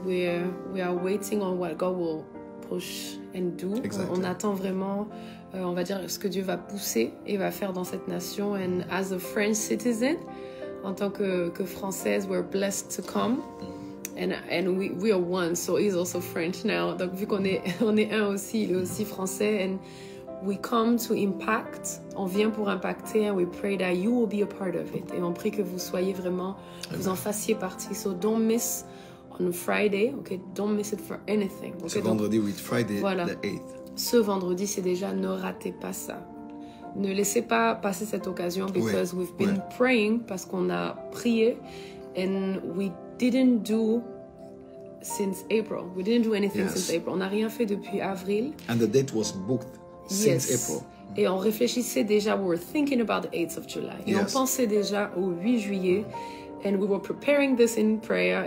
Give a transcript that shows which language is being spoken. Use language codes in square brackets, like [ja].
[en] We are waiting on what God will push and do. Exactly. [fr] On attend vraiment, on va dire, ce que Dieu va pousser et va faire dans cette nation. [en] And as a French citizen, [fr] en tant que Française, [en] we're blessed to come. And we are one, so he's also French now. [fr] Donc vu qu'on est un aussi, il est aussi français. [en] And we come to impact. [fr] On vient pour impacter. [en] And we pray that you will be a part of it. [fr] Et on prie que vous soyez vraiment, vous en fassiez partie. [en] So don't miss on Friday. Okay, don't miss it for anything. Okay, [fr] Ce vendredi, oui, Friday voilà. [en] the 8th. [fr] Ce vendredi, c'est déjà, ne ratez pas ça. Ne laissez pas passer cette occasion [en] because we've been praying, [fr] parce qu'on a prié, [en] and we didn't do since April. We didn't do anything since April. [fr] On n'a rien fait depuis avril. [en] And the date was booked since April. [fr] Et on réfléchissait déjà, [en] we were thinking about the 8th of July. [fr] Et on pensait déjà au 8 juillet. [en] And we were preparing this in prayer.